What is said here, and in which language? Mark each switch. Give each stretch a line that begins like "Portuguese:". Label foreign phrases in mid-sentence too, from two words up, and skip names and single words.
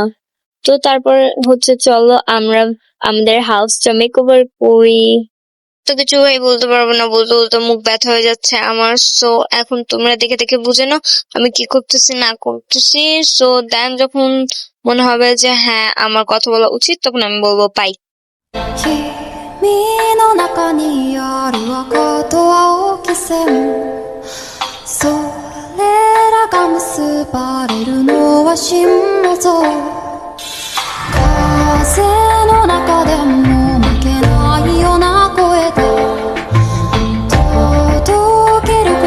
Bangla: তো তারপর হচ্ছে চলো আমরা আমাদের হাউসটা মেকওভার করি। তো কিছু ভাই বলতে পারবো না, বলতে বলতে মুখ ব্যথা হয়ে যাচ্ছে আমার। সো এখন তোমরা দেখে দেখে বুঝে নাও আমি কি করতেছি না করতেছি।
English: so then
Bangla: যখন মনে হবে যে হ্যাঁ আমার কথা বলা উচিত, তখন আমি বলবো পাই।
Japanese: 君の中にある赤と青き線それらが結ばれるのは心の像風の中でも負けないような声で届ける言